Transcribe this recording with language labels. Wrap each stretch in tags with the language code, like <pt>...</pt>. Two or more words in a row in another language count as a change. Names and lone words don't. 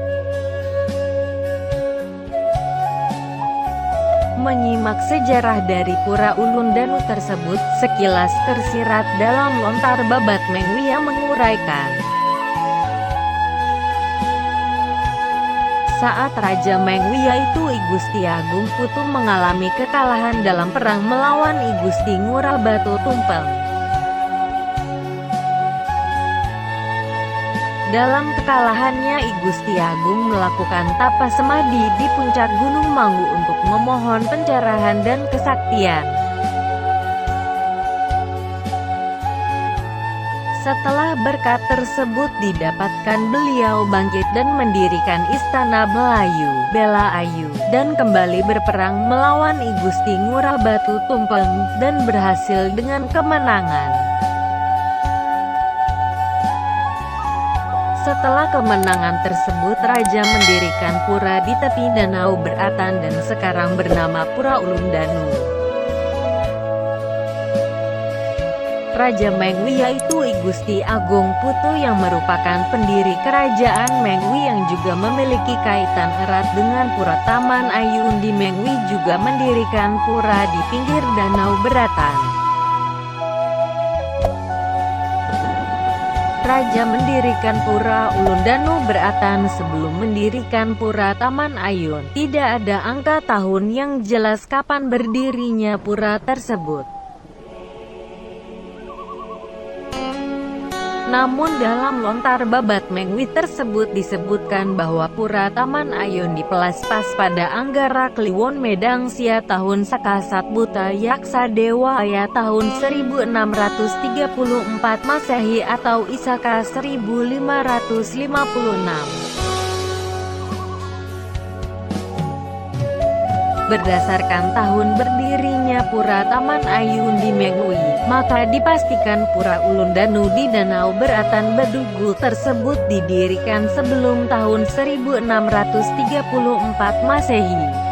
<id>Menyimak sejarah dari Pura Ulun Danu tersebut, sekilas tersirat dalam Lontar Babat Mengwi yang menguraikan. Saat Raja Mengwi yaitu I Gusti Agung Putu mengalami kekalahan dalam perang melawan I Gusti Ngurah Batu Tumpeng. Dalam kekalahannya I Gusti Agung melakukan tapa semadi di puncak Gunung Manggu untuk memohon pencerahan dan kesaktian. Setelah berkat tersebut didapatkan, beliau bangkit dan mendirikan Istana Melayu, Bela Ayu, dan kembali berperang melawan I Gusti Ngurah Batu Tumpeng, dan berhasil dengan kemenangan. Setelah kemenangan tersebut, Raja mendirikan pura di tepi Danau Beratan dan sekarang bernama Pura Ulun Danu. Raja Mengwi yaitu I Gusti Agung Putu yang merupakan pendiri Kerajaan Mengwi yang juga memiliki kaitan erat dengan Pura Taman Ayu Undi Mengwi juga mendirikan pura di pinggir Danau Beratan. Raja mendirikan Pura Ulun Danu Beratan sebelum mendirikan Pura Taman Ayun. Tidak ada angka tahun yang jelas kapan berdirinya pura tersebut. Namun dalam Lontar Babat Mengwi tersebut disebutkan bahwa Pura Taman Ayun dipelaspas pada Anggara Kliwon Medang Sia tahun Sakasat Buta Yaksa Dewa Aya tahun 1634 Masehi atau Isaka 1556. Berdasarkan tahun berdirinya Pura Taman Ayu Undi Mengwi, maka dipastikan Pura Ulun Danu di Danau Beratan Bedugul tersebut didirikan sebelum tahun 1634 Masehi.</id>